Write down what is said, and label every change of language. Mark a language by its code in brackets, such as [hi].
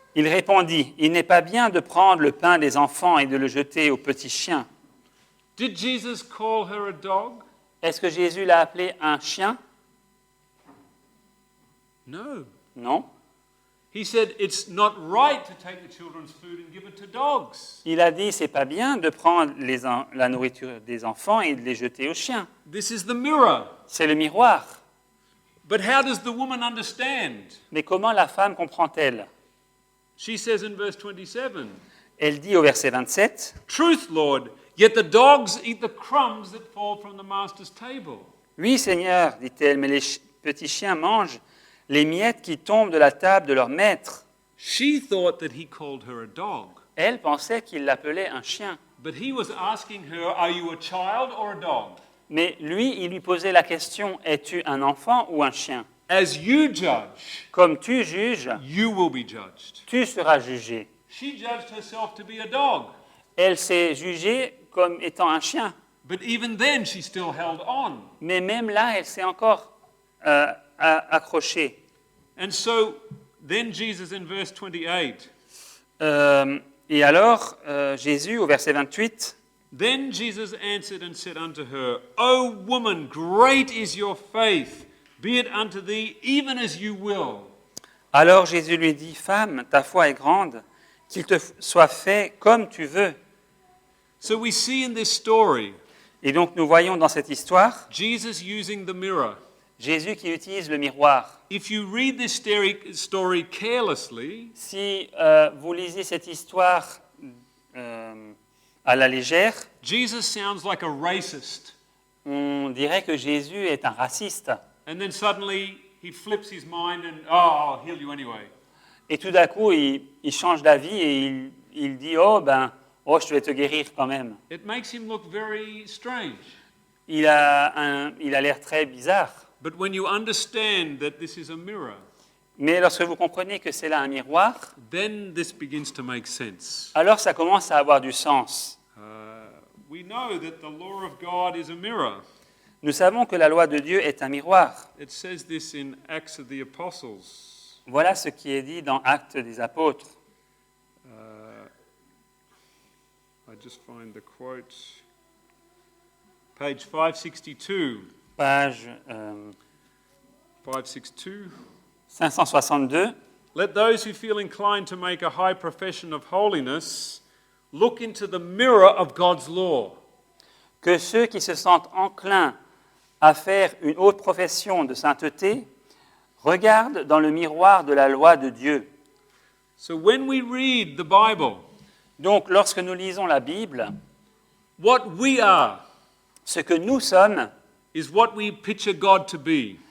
[fr] Il répondit, il n'est pas bien de prendre le pain des enfants et de le jeter aux petits chiens. [en] Did Jesus call her a dog? [fr] Est-ce que Jésus l'a appelé un chien? [en] No. [fr] Non. [en] He said, It's not right to take the children's food and give it to dogs. [fr] Il a dit, c'est pas bien de prendre la nourriture des enfants et de les jeter aux chiens. [en] This is the mirror. [fr] C'est le miroir. [en] But how does the woman understand? [fr] Mais comment la femme comprend-elle? [en] She says in verse 27, [fr] Elle dit au verset 27, [en] Truth, Lord, yet the dogs eat the crumbs that fall from the master's table. [fr] Oui, Seigneur, dit-elle, mais les petits chiens mangent les miettes qui tombent de la table de leur maître. [en] She thought that he called her a dog. [fr] Elle pensait qu'il l'appelait un chien. [en] But he was asking her, Are you a child or a dog? [fr] Mais lui, il lui posait la question, es-tu un enfant ou un chien? [en] As you judge, [fr] Comme tu juges, [en] you will be judged. [fr] tu seras jugé. [en] She judged herself to be a dog. [fr] Elle s'est jugée comme étant un chien. [en] But even then, she still held on. [fr] Mais même là, elle s'est encore accrochée. [en] And so Then Jesus in verse 28. [fr] Et alors, Jésus, au verset 28, [en] Then Jesus answered and said unto her, O woman, great is your faith. Be it unto thee even as you will. [fr] alors Jésus lui dit, femme, ta foi est grande, qu'il te soit fait comme tu veux. [en] So we see in this story [fr] Et donc nous voyons dans cette histoire [en] Jesus using the mirror. [fr] Jésus qui utilise le miroir. [en] If you read this story carelessly, [fr] Si vous lisez cette histoire à la légère, [en] Jesus sounds like a racist. [fr] on dirait que Jésus est un raciste. [en] And then suddenly he flips his mind and, oh, I'll heal you anyway. [fr] Et tout d'un coup, il change d'avis et il dit, oh, je vais te guérir quand même. [en] It makes him look very strange. [fr] Il a l'air très bizarre. [en] But when you understand that this is a mirror, [fr] Mais lorsque vous comprenez que c'est là un miroir, [en] then this begins to make sense. [fr] alors ça commence à avoir du sens. [en] We know that the law of God is a mirror. [fr] Nous savons que la loi de Dieu est un miroir. [en] It says this in Acts of the Apostles. [fr] Voilà ce qui est dit dans Actes des Apôtres. [en] I just find the quote. Page 562. [fr] Page 562. 562. [en] Let those who feel inclined to make a high profession of holiness look into the mirror of God's law. [fr] Que ceux qui se sentent enclins à faire une haute profession de sainteté regardent dans le miroir de la loi de Dieu. [en] So when we read the Bible, [fr] Donc, lorsque nous lisons la Bible, [en] what we are [fr] ce que nous sommes, [en] is what we picture God to be.